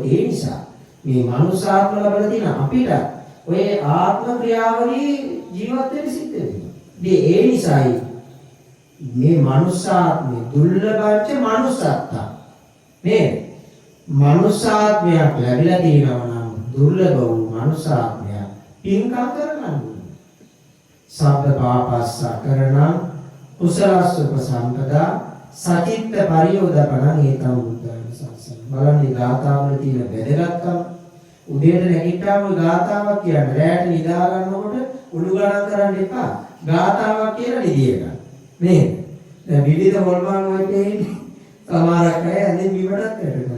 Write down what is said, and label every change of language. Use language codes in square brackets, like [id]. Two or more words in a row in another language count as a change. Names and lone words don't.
[si] ඒ නිසා මේ මනුෂ්‍යාත්ම ලැබලා තියෙන අපිට ඔය ආත්ම ක්‍රියාවලිය ජීවත් වෙන්න සිද්ධ වෙනවා. ඉතින් ඒ නිසායි මේ මනුෂ්‍යාත්මේ දුර්ලභච්ච මනුෂ්‍යත්තා නේද? මනුෂ්‍යාත්මයක් ලැබිලා තියෙනවා නම් දුර්ලභ වූ මනුෂ්‍යාත්මයක් පින්කම් කරගන්න ඕනේ. [pi] සබ්බ පාපස්ස කරණං කුසලස්ස උපසම්පදා සචිත්ත පරියෝදපණං ඒතම් බුද්ධං සසං. [si] බලන්නේ ගාථාවල තියෙන වැදගත්කම. උදේට නැගිට්ටාම ගාථාවක් කියන්න. රැට නිදා ගන්නකොට උළු ගණන් කරන්න එපා. ගාථාවක් කියලා නිදිය ගන්න. නේද? දැන් විවිධ හොල්මන් වලට එන්නේ සමහරක් අය අදින් විවටත් වැටෙනවා.